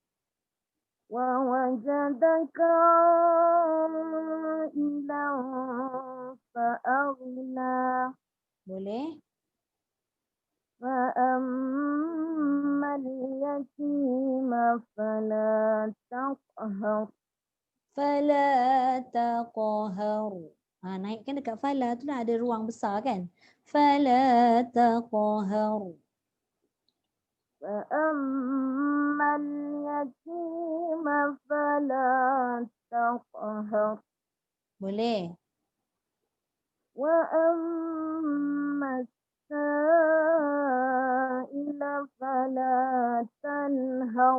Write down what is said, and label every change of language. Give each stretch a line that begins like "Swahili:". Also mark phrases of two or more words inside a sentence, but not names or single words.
Arabic: ووجدك عائلا فأغنى.
Malay: Boleh.
Arabic: فأما اليتيم فلا تقهر. فلا تقهر.
Malay: Naikkan dekat fala tu dah ada ruang besar kan.
Arabic: فلا تقهر. فأما اليتيم فلا تقهر.
Malay: Boleh.
Arabic: وأما السائل فلا تنهر.